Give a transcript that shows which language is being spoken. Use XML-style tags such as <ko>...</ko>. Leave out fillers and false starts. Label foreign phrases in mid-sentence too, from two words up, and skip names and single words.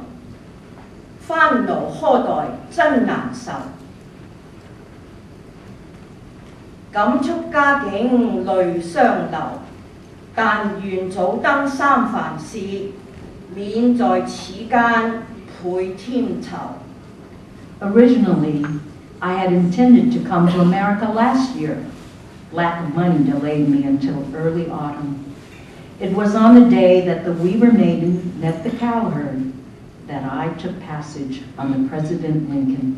<zh>翻勞苛待真難受，感觸家境淚相流，但願早登三藩市，免在此間倍添愁。</zh> <en>Originally, I had intended to come to America last year. Lack of money delayed me until early autumn. It was on the day that the Weaver Maiden met the cowherd that I took passage on the President Lincoln.</en>